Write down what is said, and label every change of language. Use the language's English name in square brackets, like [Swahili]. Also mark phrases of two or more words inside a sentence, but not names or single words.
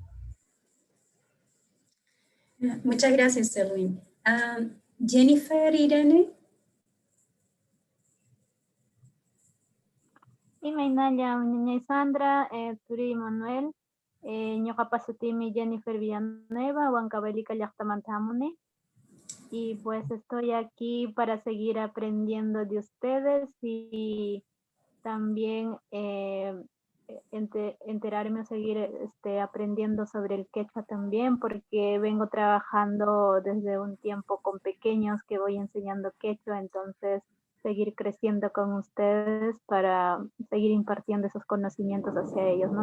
[Spanish] Muchas gracias, Erwin. Jennifer Irene. [Quechua] Imaynallan ñañay Sandra, Turi Manuel, ñuqapa sutimi Jennifer Villanueva, Huancavelica llaqtamanta hamuni. [Spanish] Y pues estoy aquí para seguir aprendiendo de ustedes y también enterarme o seguir aprendiendo sobre el quechua también, porque vengo trabajando desde un tiempo con pequeños que voy enseñando quechua, entonces seguir creciendo con ustedes para seguir impartiendo esos conocimientos hacia ellos, ¿no?